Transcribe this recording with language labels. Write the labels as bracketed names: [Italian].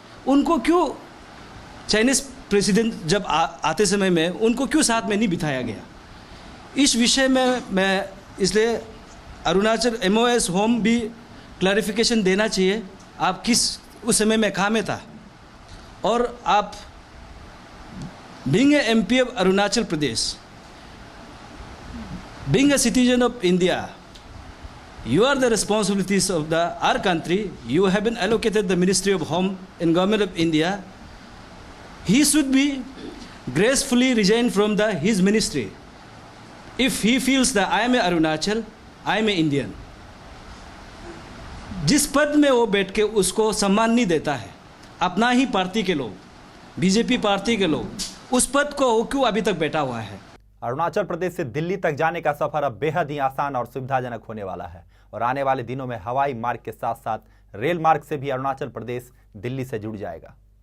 [Hindi] उनको क्यों Chinese president जब आते समय में उनको क्यों साथ में नहीं बिठाया गया? इस विषय में मैं इसलिए अरुणाचल MOS होम भी क्लैरिफिकेशन देना चाहिए। आप किस उस समय में कहाँ में था? और आप [English] being a MP of Arunachal Pradesh, being a citizen of India, you are the responsibilities of our country. You have been allocated the Ministry of Home in Government of India. He should be gracefully resign from his ministry. If he feels that I am a Arunachal, I am a Indian. [Hindi] जिस पद में वो बैठ के उसको सम्मान नहीं देता है, अपना ही पार्टी के लोग, बीजेपी पार्टी के लोग, उस पद को क्यों अभी तक बैठा हुआ है? अरुणाचल प्रदेश से दिल्ली तक जाने का सफर अब बेहद ही आसान और सुविधाजनक होने वाला है और आने वाले दिनों में हवाई मार्ग के साथ साथ रेल मार्ग से भी अरुणाचल प्रदेश दिल्ली से जुड़ जाएगा।